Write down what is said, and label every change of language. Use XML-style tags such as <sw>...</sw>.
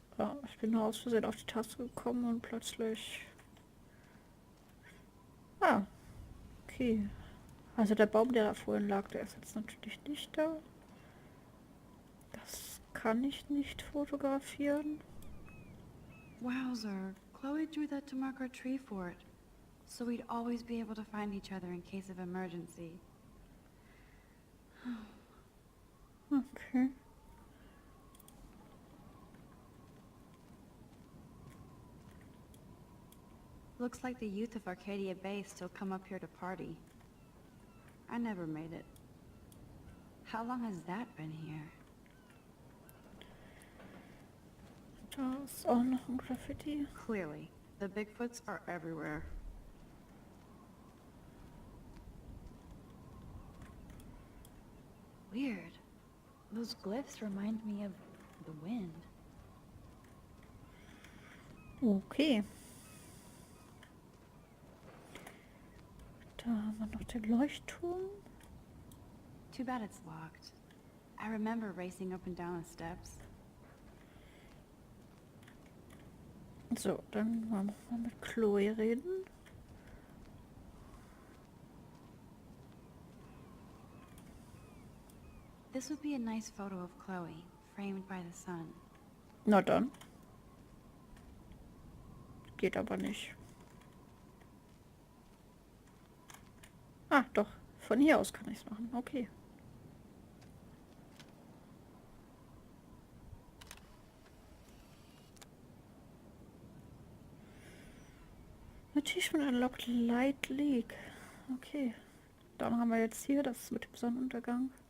<de>Ja, ich bin nur aus Versehen auf die Taste gekommen und plötzlich... Ah, okay. Also der Baum, der da vorhin lag, der ist jetzt natürlich nicht da. Das kann ich nicht fotografieren.</de> <en>Wowzer. Chloe drew that to mark our tree fort. So we'd always be able to find each other in case of emergency. Okay. Looks like the youth of Arcadia Bay still come up here to party. I never made it. How long has that been here?</en> <de>Da ist auch noch ein Graffiti.</de> <en>Clearly, the Bigfoots are everywhere. Weird. Those glyphs remind me of the wind. Okay.</en> <de>Da haben wir noch den Leuchtturm.</de> <en>Too bad it's locked. I remember racing up and down the steps.</en> <de>So, dann wollen wir mal mit Chloe reden.</de> <en>This would be a nice photo of Chloe, framed by the sun.</en> <de>Na dann. Geht aber nicht. Ah, doch. Von hier aus kann ich es machen. Okay.</de> <en>Achievement unlocked Light League. Okay.</en> <de>Dann haben wir jetzt hier das mit dem Sonnenuntergang.</de>